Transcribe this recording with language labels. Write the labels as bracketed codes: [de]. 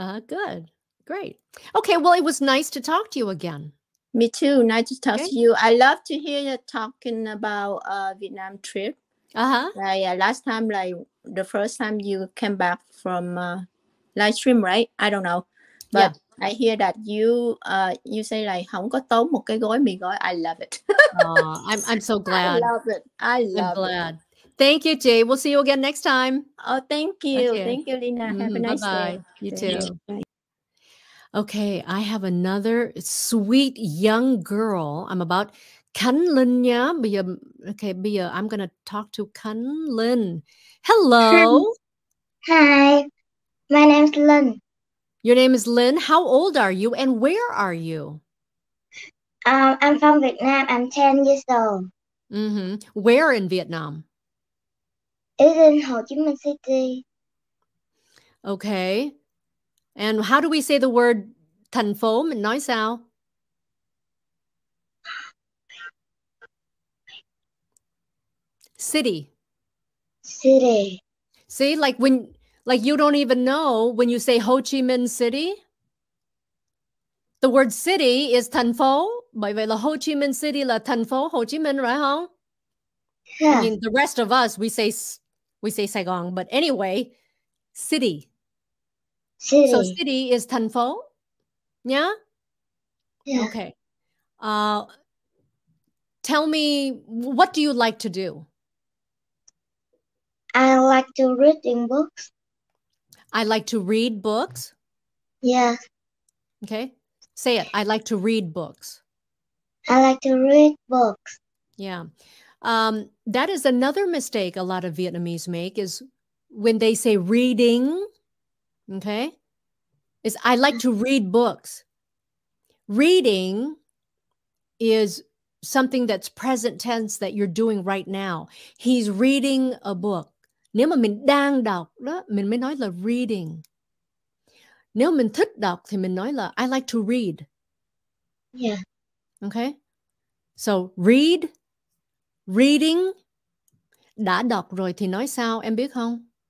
[en] Good. Great. Okay, well, it was nice to talk to you again. Me too. Nice to talk Okay. to you. I love to hear you talking about Vietnam trip. Last time, like the first time you came back from live stream, right? I don't know, but Yeah. I hear that you say like [vi] không có tốn một cái gói mì gói. [en] I love it. I'm so glad. I love it. I'm glad. Thank you, Jay. We'll see you again next time. Oh, thank you. Okay. Thank you, Leyna. Have a nice Bye-bye. day. You Thank too. you. Okay, I have another sweet young girl. I'm about Khánh Linh nhá. [vi] Bây giờ [en] I'm going to talk to Khánh Linh. Hello. Hi, my name's Lynn. Your name is Lynn. How old are you and where are you? I'm from Vietnam. I'm 10 years old. Where in Vietnam? It's in Ho Chi Minh City. Okay. And how do we say the word thành phố? [vi] Mình nói sao? [en] City. City. See, like you don't even know when you say Ho Chi Minh City. The word city is thành phố. [vi] Bởi vậy là Ho Chi Minh City là thành phố Hồ Chí Minh, right không? [en] Yeah. I mean, the rest of us, we say Sài Gòn, but anyway, city. City. So city is thành phố. Yeah? Yeah. Okay. Tell me, what do you like to do? I like to reading books. I like to read books. Yeah. Okay. Say it. I like to read books. I like to read books. Yeah. That is another mistake a lot of Vietnamese make is when they say reading, okay, is I like to read books. Reading is something that's present tense that you're doing right now. He's reading a book. [vi] Nếu mà mình đang đọc đó, mình mới nói là reading. Nếu mình thích đọc thì mình nói là [en] I like to read. Yeah. Okay? So read, reading. [vi] Đã đọc rồi thì nói sao, em biết không?